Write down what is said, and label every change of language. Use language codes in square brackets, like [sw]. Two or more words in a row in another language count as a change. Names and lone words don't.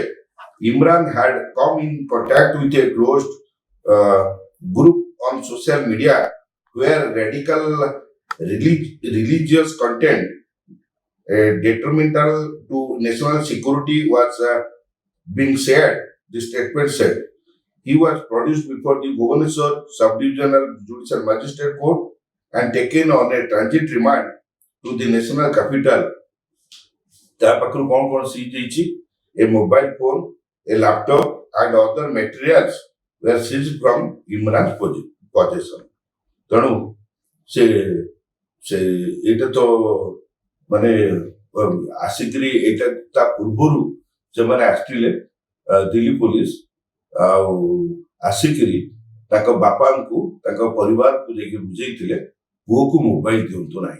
[en] Imran had come in contact with a closed group on social media where radical religious content detrimental to national security was being shared. The statement said he was produced before the Bhubaneswar Subdivisional Judicial Magistrate Court and taken on a transit remand to the national capital. [or] ତା ପାଖରୁ କଣ ସିଜ୍ ହେଇଛି? [en] A mobile phone, a laptop and other materials were seized from Imran's possession. [or] ତେଣୁ ସେ ସେ ଏଇଟା ତ ମାନେ ଆସିକିରି ଏଇଟା ତା ପୂର୍ବରୁ ସେମାନେ ଆସିଥିଲେ ଦିଲ୍ଲୀ ପୋଲିସ ଆଉ ଆସିକିରି ତାଙ୍କ ବାପାଙ୍କୁ ତାଙ୍କ ପରିବାରକୁ ଯାଇକି ବୁଝେଇଥିଲେ ପୁଅକୁ ମୋବାଇଲ ଦିଅନ୍ତୁ ନାହିଁ।